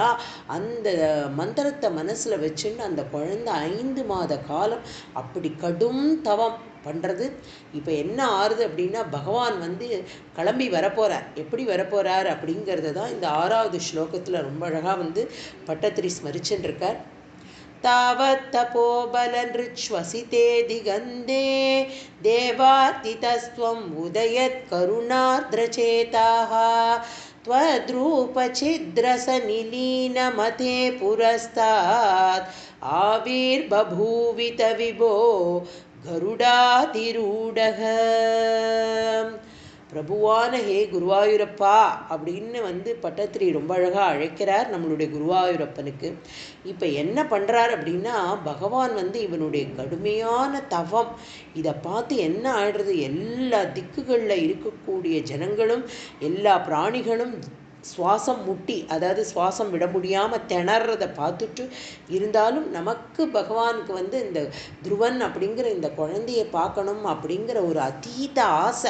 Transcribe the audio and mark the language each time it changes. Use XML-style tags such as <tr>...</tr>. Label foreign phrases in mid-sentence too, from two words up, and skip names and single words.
<ta>அந்த மந்திரத்தை மனசில் வச்சுன்னு அந்த குழந்தை 5 மாத காலம் அப்படி கடும் தவம் பண்ணுறது. இப்போ என்ன ஆறுது அப்படின்னா, பகவான் வந்து கிளம்பி வரப்போகிறார். எப்படி வரப்போகிறார் அப்படிங்கிறத தான் இந்த 6வது ஸ்லோகத்தில் ரொம்ப அழகாக வந்து பட்டத்திரி ஸ்மரிச்சுன்னு இருக்கார்.</ta> <sa>तावत् तपोबलनृच्छ्वसिते दिगन्धे देवातितस्त्वम् उदयत् करुणार्द्रचेताः त्वद्रूपछिद्रसनिलीनमते पुरस्तात् आविर्बभूवित विभो கருடாதிரூடக.</sa> <ta>பிரபுவான ஹே குருவாயூரப்பா அப்படின்னு வந்து பட்டத்திரி ரொம்ப அழகாக அழைக்கிறார் நம்மளுடைய குருவாயூரப்பனுக்கு. இப்போ என்ன பண்ணுறார் அப்படின்னா, பகவான் வந்து இவனுடைய கடுமையான தவம் இதை பார்த்து என்ன ஆயிடுறது, எல்லா திக்குகளில் இருக்கக்கூடிய ஜனங்களும் எல்லா பிராணிகளும் சுவாசம் முட்டி, அதாவது சுவாசம் விட முடியாமல் திணறதை பார்த்துட்டு, இருந்தாலும் நமக்கு பகவானுக்கு வந்து இந்த துருவன் அப்படிங்கிற இந்த குழந்தையை பார்க்கணும் அப்படிங்கிற ஒரு அதீத ஆசை.</ta>